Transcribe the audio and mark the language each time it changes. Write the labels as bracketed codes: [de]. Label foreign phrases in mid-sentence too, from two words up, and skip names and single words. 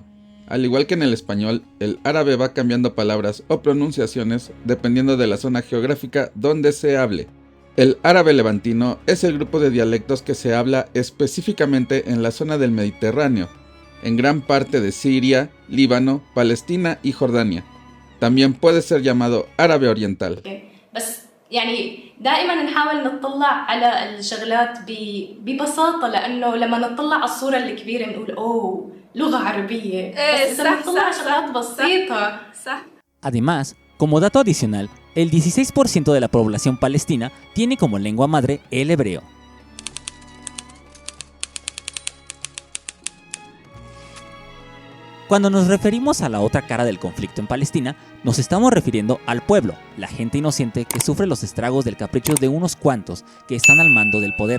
[es] Al igual que en el español, el árabe va cambiando palabras o pronunciaciones dependiendo de la zona geográfica donde se hable. El árabe levantino es el grupo de dialectos que se habla específicamente en la zona del Mediterráneo, en gran parte de Siria, Líbano, Palestina y Jordania. También puede ser llamado árabe oriental. [ar] يعني دائما نحاول نطلع على الشغلات ببساطة لأنه لما نطلع على الصورة الكبيرة نقول أوه لغة عربية بس إذا نطلع على شغلات بسيطة صح. [es] Además, como dato adicional, el 16% de la población palestina tiene como lengua madre el hebreo. Cuando nos referimos a la otra cara del conflicto en Palestina, nos estamos refiriendo al pueblo, la gente inocente que sufre los estragos del capricho de unos cuantos que están al mando del poder.